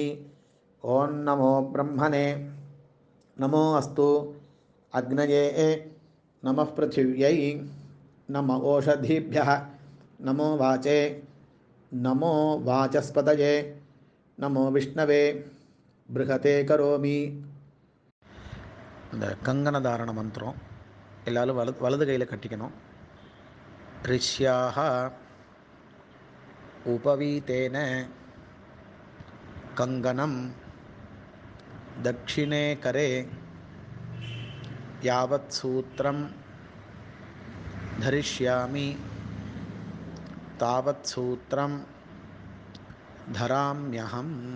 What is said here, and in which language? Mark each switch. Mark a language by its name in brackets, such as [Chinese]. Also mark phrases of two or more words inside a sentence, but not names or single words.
[Sanskrit] ओं नमो ब्रह्मणे नमो अस्तु अग्नये नमः पृथिव्यै नम ओषधीभ्यः नमो वाचे नमो वाचस्पतये नमो विष्णवे बृहते करोमि [Tamil] இந்த கங்கண தாரண மந்திரம் எல்லாரும் வலது கையில் கட்டிக்கணும். [Sanskrit] ऋष्याक उपवीतेन कङ्कणं दक्षिणे करे यावत् सूत्रं धरिष्यामि तावत् सूत्रं धराम्यहम्.